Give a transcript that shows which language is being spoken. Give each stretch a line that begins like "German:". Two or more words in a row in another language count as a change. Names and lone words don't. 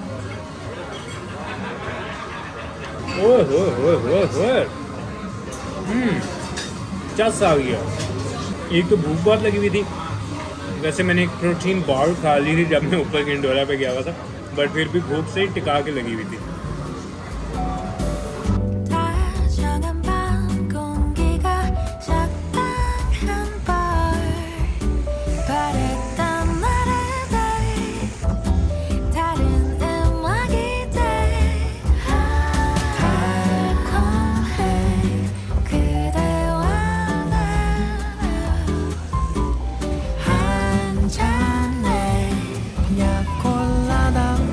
Hindi: ओह चस आ गया। एक तो भूख बहुत लगी हुई थी, वैसे मैंने एक
English: protein bar
Hindi: खा ली थी जब मैं ऊपर गंडोला पे गया हुआ था, बट फिर भी भूख से ही टिका के लगी हुई थी।
Korean: 다정한 밤 공기가 적당한 걸 바랬던 나를 다른 음악이 돼 달콤해 그대와 나는 한 잔에 그냥 콜라다